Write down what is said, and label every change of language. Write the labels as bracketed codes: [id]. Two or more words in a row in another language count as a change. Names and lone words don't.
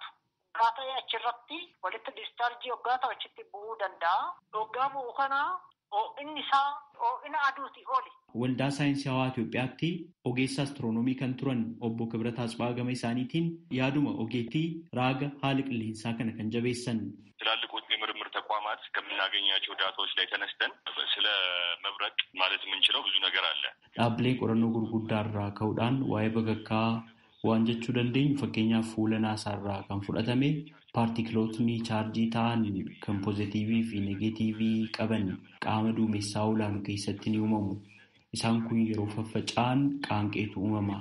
[om] Hoggaa ta'e achirratti walitti discharjii hoggaa ta'u achitti bu'uu danda'a. Hoggaa bu'u kana inni isaa ho'ina aduutii oli. Waldaa saayinsii hawaa Itoophiyaatti ogeessa astiroonoomii kan turan obbo Kibrat Atsibaa gama isaaniitiin yaaduma ogeettii raaga haala qilleensaa kana kan jabeessan. [am] ትላልቆቹ የምርምር ተቋማት ከምናገኛቸው ዳታዎች ላይ ተነስተን ስለ መብረቅ ማለት የምንችለው ብዙ ነገር አለ። [om] dhaabbilee qorannoo gurguddaa irraa ka'uudhaan waa'ee bakakkaa waan jechuu dandeenyu fakkeenyaaf fuula naasaa irraa kan fudhatame paartikilootni chaarjii ta'an kan poozitiivii fi negeetiivii qaban qaama duumessaa olaanu keessatti ni uumamu. Isaan kun yeroo faffaca'an qaanqeetu uumama.